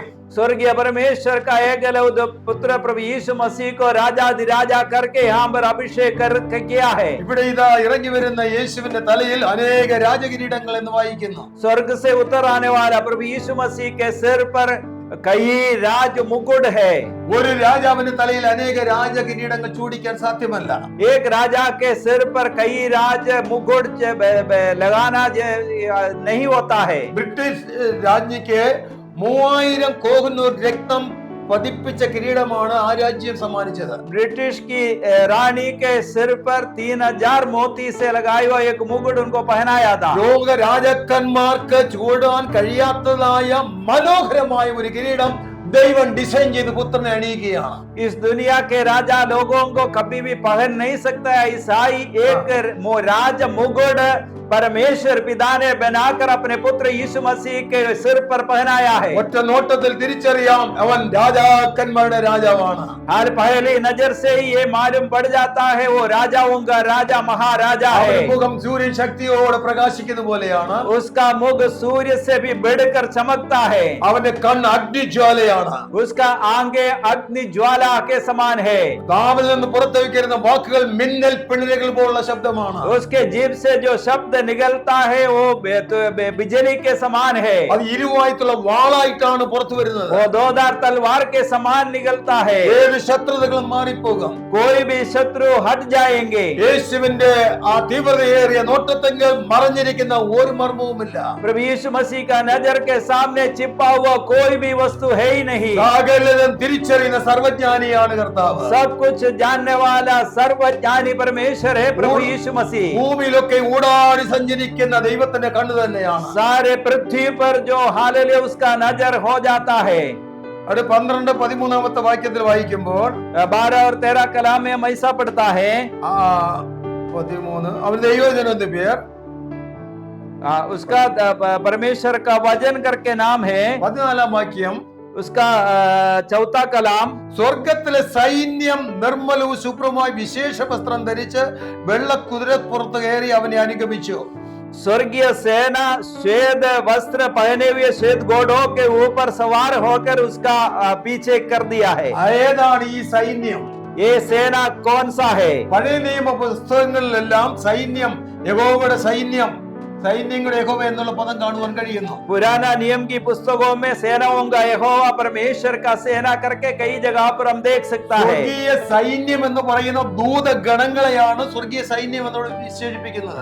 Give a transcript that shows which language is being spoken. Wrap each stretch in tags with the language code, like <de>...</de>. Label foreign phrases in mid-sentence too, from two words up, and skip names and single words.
<hi>स्वर्गीय परमेश्वर का एकलौत पुत्र प्रभु यीशु मसीह को राजा करके यहाँ पर अभिषेक किया है।</hi> <ml>ഇവിടെ ഇതാ ഇറങ്ങി വരുന്ന യേശുവിന്റെ തലയിൽ അനേക രാജകിരീടങ്ങൾ എന്ന് വായിക്കുന്നു.</ml> <hi>स्वर्ग से उतर आने वाला प्रभु यीशु मसीह के सिर पर कई राज मुकुट है।</hi> <ml>ഒരു രാജാവിന്റെ തലയിൽ അനേക രാജകിരീടങ്ങൾ ചൂടിക്കാൻ സാധ്യമല്ല.</ml> <hi>एक राजा के सिर पर कई राज मुकुट लगाना नहीं होता है।</hi> <ml>ബ്രിട്ടീഷ് രാജ്ഞിക്ക് 3000 കോഹിനൂർ രക്തം പതിപ്പിച്ച കിരീടമാണ് ആ രാജ്യം സമ്മാനിച്ചത്.</ml> <hi>ब्रिटिश की रानी के सिर पर 3000 मोती से लगाया हुआ एक मुकुट उनको पहनाया था।</hi> <ml>ലോക രാജാക്കന്മാർക്ക് ചൂടാൻ കഴിയാത്തതായ മനോഹരമായ ഒരു കിരീടം ദൈവം ഡിസൈൻ ചെയ്ത് പുത്രനെ അണിയിക്കുകയാണ്.</ml> <hi>इस दुनिया के राजा लोगों को कभी भी पहन नहीं सकता है। ईसाई एक राज मुकुट परमेश्वर पिता ने बनाकर अपने पुत्र यीशु मसीह के सिर पर पहनाया है।</hi> <ml>ഒറ്റ നോട്ടത്തിൽ തിരിച്ചറിയാം അവൻ രാജാക്കന്മാരുടെ രാജാവാണ്.</ml> <hi>हर पहली नजर से ही ये मालूम पड़ जाता है वो राजाओं का राजा महाराजा है।</hi> <ml>അവന്റെ മുഖം സൂര്യൻ ശക്തിയോടെ പ്രകാശിക്കുന്ന പോലെയാണ്.</ml> <hi>उसका मुख सूर्य से भी बढ़कर चमकता है।</hi> <ml>അവന്റെ കണ്ണ് അഗ്നിജ്വാലയാണ്.</ml> <hi>उसका आंखें अग्नि ज्वाला के समान है।</hi> <ml>നാവിൽ നിന്ന് പുറത്തേക്ക് വാക്കുകൾ മിന്നൽ പിണരുകൾ പോലുള്ള ശബ്ദമാണ്.</ml> <hi>उसके जीभ से जो शब्द निकलता है वो बिजली के समान है।</hi> <ml>അത് ഇരുവായിട്ടുള്ള വാളായിട്ടാണ് പുറത്തു വരുന്നത്.</ml> <hi>वो दोधार तलवार के समान निकलता है।</hi> <ml>ഏത് ശത്രുതകളും മാറിപ്പോകും.</ml> <hi>कोई भी शत्रु हट जाएंगे।</hi> <ml>യേശുവിന്റെ ആ തീവ്രതയേറിയ നോട്ടത്തെങ്കിൽ മറഞ്ഞിരിക്കുന്ന ഒരു മർമ്മവുമില്ല.</ml> <hi>प्रभु यीशु मसीह का नजर के सामने छिपा हुआ कोई भी वस्तु है ही नहीं।</hi> <ml>സകലതും തിരിച്ചറിയുന്ന സർവജ്ഞാനിയാണ് കർത്താവ്.</ml> <hi>सब कुछ जानने वाला सर्वज्ञानी परमेश्वर है प्रभु यीशु मसीह।</hi> <ml>ഭൂമിയിലൊക്കെ ഊടാടി സഞ്ചരിക്കുന്ന ദൈവത്തിന്റെ കണ്ണു തന്നെയാണ്.</ml> <hi>सारे पृथ्वी पर जो हालेलुया उसका नजर हो जाता है।</hi> <ml>അവിടെ 12-13 വാക്യത്തിൽ വായിക്കുമ്പോൾ</ml> <hi>12 और 13 कलाम में हम ऐसा पढ़ता है।</hi> <ml>13 അവൻ ദൈവജനം പേർ</ml> <hi>उसका परमेश्वर का वचन करके नाम है।</hi> <ml>14 വാക്യം</ml> <hi>उसका चौथा कलाम</hi> <ml>സ്വർഗത്തിലെ സൈന്യം നിർമ്മലവും ശുഭ്രവുമായി വിശേഷ വസ്ത്രം ധരിച്ച് വെള്ള കുതിരപ്പുറത്ത് കയറി അവനെ അനുഗമിച്ചു.</ml> <hi>स्वर्गीय सेना श्वेत वस्त्र पहने हुए श्वेत घोड़ों के ऊपर सवार होकर उसका पीछे कर दिया है।</hi> <ml>ഏതാണ് ഈ സൈന്യം?</ml> <hi>ये सेना कौन सा है?</hi> <ml>പഴയ നിയമ പുസ്തകങ്ങളിലെല്ലാം സൈന്യം യഹോവയുടെ സൈന്യം സൈന്യങ്ങളുടെ യഹോവ എന്നുള്ള പദം കാണുവാൻ കഴിയുന്നു.</ml> <hi>पुराना नियम की पुस्तकों में सेनाओं का यहोवा परमेश्वर का सेना करके कई जगह पर हम देख सकता है।</hi> <ml>സ്വർഗീയ സൈന്യം എന്ന് പറയുന്ന ദൂതഗണങ്ങളെയാണ് സ്വർഗീയ സൈന്യം എന്നോട് വിശേഷിപ്പിക്കുന്നത്.</ml>